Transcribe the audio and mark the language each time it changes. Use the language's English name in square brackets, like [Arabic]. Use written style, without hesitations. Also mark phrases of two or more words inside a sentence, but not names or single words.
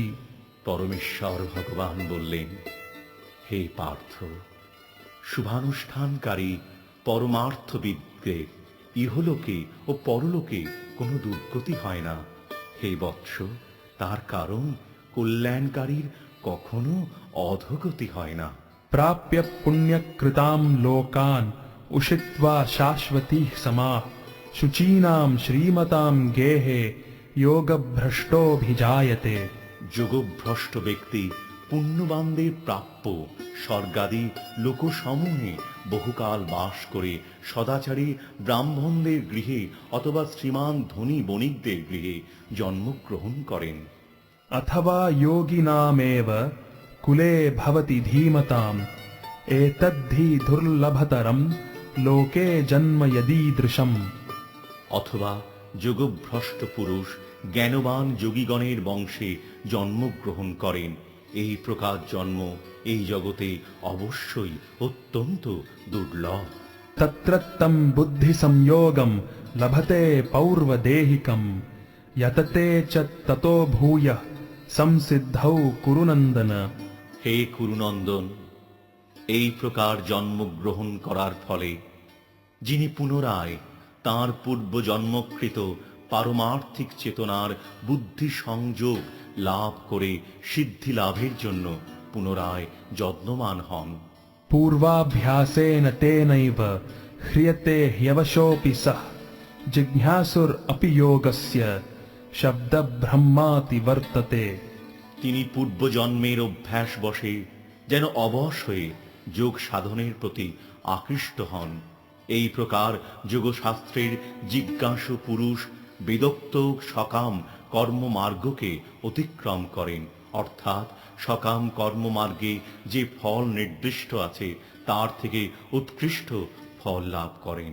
[Bangla] পরমেশ্বর ভগবান বললেন, হে পার্থ, শুভানুষ্ঠানকারী পরমার্থবিদদের ইহলোকে ও পরলোকে কোনো দুর্গতি হয় না। হে বৎস, তার কারণ কল্যাণকারীর কখনো অধোগতি হয় না। [Sanskrit] प्राप्य पुण्यकृतां लोकान् उषित्वा शाश्वतीः समाः शुचीनां श्रीमतां गेहे योगभ्रष्टोऽभिजायते। [Bangla] যোগভ্রষ্ট ব্যক্তি পুণ্যবানদের প্রাপ্য স্বর্গাদি লোকসমূহে বহুকাল বাস করে সদাচারী ব্রাহ্মণদের গৃহে অথবা শ্রীমান ধনী বণিকদের গৃহে জন্মগ্রহণ করেন। [Sanskrit] अथवा योगिनामेव कुले भवति धीमताम् एतद्धि दुर्लभतरम् लोके जन्म यदीदृशम्। [Bangla] অথবা যোগভ্রষ্ট পুরুষ জ্ঞানবান যোগীগণের বংশে জন্মগ্রহণ করেন, এই প্রকার জন্ম এই জগতে অবশ্যই অত্যন্ত দুর্লভ। [Sanskrit] तत्रत्तम् बुद्धिसंयोगम् लभते पौर्वदेहिकम् यतते च ततो भूयः संसिद्धौ कुरु नन्दन। [Bangla] হে কুরুনন্দন, এই প্রকার জন্মগ্রহণ করার ফলে যিনি পুনরায় তাঁর পূর্ব জন্মকৃত পারমার্থিক চেতনার বুদ্ধি সংযোগ লাভ করে সিদ্ধি লাভের জন্য পুনরায় যত্নবান হন। [Sanskrit] पूर्वाभ्यासेन तेनैव ह्रियते ह्यवशोऽपि सः जिज्ञासुर अपि योगस्य शब्दब्रह्माति वर्तते। [Bangla] তিনি পূর্বজন্মের অভ্যাস বশে যেন অবশ হয়ে যোগ সাধনের প্রতি আকৃষ্ট হন। এই প্রকার যোগশাস্ত্রের জিজ্ঞাসু পুরুষ বেদোক্ত সকাম কর্মমার্গকে অতিক্রম করেন, অর্থাৎ সকাম কর্মমার্গে যে ফল নির্দিষ্ট আছে তার থেকে উৎকৃষ্ট ফল লাভ করেন।